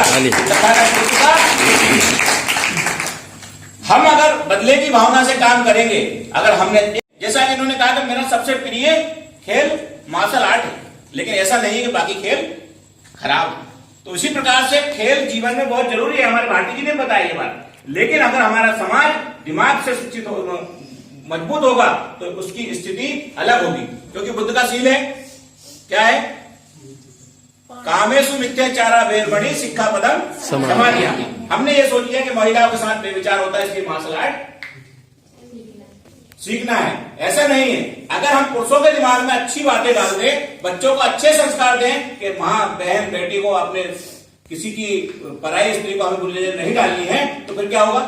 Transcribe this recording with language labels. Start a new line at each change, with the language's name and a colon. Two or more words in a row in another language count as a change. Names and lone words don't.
Hindi: तथागत बुद्ध का हम अगर बदले की भावना से काम करेंगे, अगर हमने, जैसा कि इन्होंने कहा कि मेरा सबसे प्रिय खेल
English: martial art
Hindi: है, लेकिन ऐसा नहीं है कि बाकी खेल खराब है। तो इसी प्रकार से खेल जीवन में बहुत जरूरी है, हमारे भारती जी ने बताया ये बात। लेकिन अगर हमारा समाज दिमाग से शिक्षित हो, मजबूत होगा, तो उसकी स्थिति अलग होगी। क्योंकि बुद्ध का सील है, क्या है?
Pali: कामेशु मिथ्याचारा वेरमणि सिक्खापदम समाधियामि।
Hindi: हमने ये सोच लिया कि महिलाओं के साथ बेविचार होता है, इसलिए
English: martial art
Hindi: सीखना है। ऐसा नहीं है। अगर हम पुरुषों के दिमाग में अच्छी बातें डाल दें, बच्चों को अच्छे संस्कार दें कि मां, बहन, बेटी को अपने किसी की पराई स्त्री को हमें बुरी नजर नहीं डालनी है, तो फिर क्या होगा?